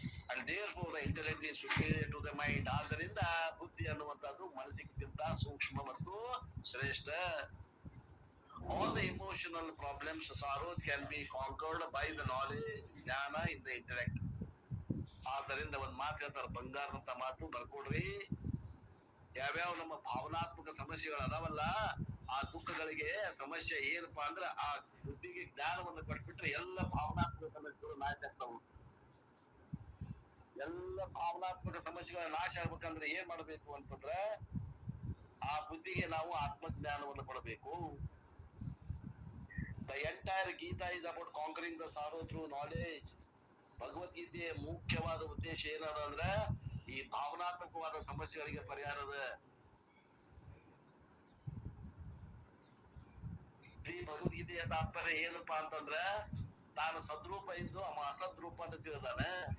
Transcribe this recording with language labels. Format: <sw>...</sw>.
<en>And therefore the intellect is superior to the mind.</en> <kn>ಆದ್ದರಿಂದ ಬುದ್ಧಿ ಅನ್ನುವಂಥದ್ದು ಮನಸ್ಸಿಗಿಂತ ಸೂಕ್ಷ್ಮ ಮತ್ತು ಶ್ರೇಷ್ಠ.</kn> <en>All the emotional problems, sorrows can be conquered by the knowledge, ಜ್ಞಾನ in the intellect.</en> <kn>ಆದ್ದರಿಂದ ಒಂದ್ ಮಾತು ಹೇಳ್ತಾರ, ಬಂಗಾರದಂತ ಮಾತು ಬರ್ಕೊಡ್ರಿ. ಯಾವ್ಯಾವ ನಮ್ಮ ಭಾವನಾತ್ಮಕ ಸಮಸ್ಯೆಗಳು ಅದಾವಲ್ಲ, ಆ ದುಃಖಗಳಿಗೆ ಸಮಸ್ಯೆ ಏನಪ್ಪಾ ಅಂದ್ರ ಆ ಬುದ್ಧಿಗೆ ಜ್ಞಾನವನ್ನು ಕೊಟ್ಬಿಟ್ರೆ ಎಲ್ಲ ಭಾವನಾತ್ಮಕ ಸಮಸ್ಯೆಗಳು ನಾಶ ಆಗ್ತಾವು. ಎಲ್ಲ ಭಾವನಾತ್ಮಕ ಸಮಸ್ಯೆಗಳ ನಾಶ ಆಗ್ಬೇಕಂದ್ರೆ ಏನ್ ಮಾಡ್ಬೇಕು ಅಂತಂದ್ರೆ ಆ ಬುದ್ಧಿಗೆ ನಾವು ಆತ್ಮಜ್ಞಾನವನ್ನು ಕೊಡಬೇಕು.</kn> <en>The entire Gita is about conquering the sorrow through knowledge.</en> <kn>ಭಗವದ್ಗೀತೆಯ ಮುಖ್ಯವಾದ ಉದ್ದೇಶ ಏನದ ಅಂದ್ರೆ ಈ ಭಾವನಾತ್ಮಕವಾದ ಸಮಸ್ಯೆಗಳಿಗೆ ಪರಿಹಾರದ. ಈ ಭಗವದ್ಗೀತೆಯ ತಾತ್ಪರ್ಯ ಏನಪ್ಪಾ ಅಂತಂದ್ರ ತಾನು ಸದ್ರೂಪ ಇದ್ದು ಅವ ಅಸದ್ರೂಪ ಅಂತ ತಿಳಿದಾನೆ.</kn>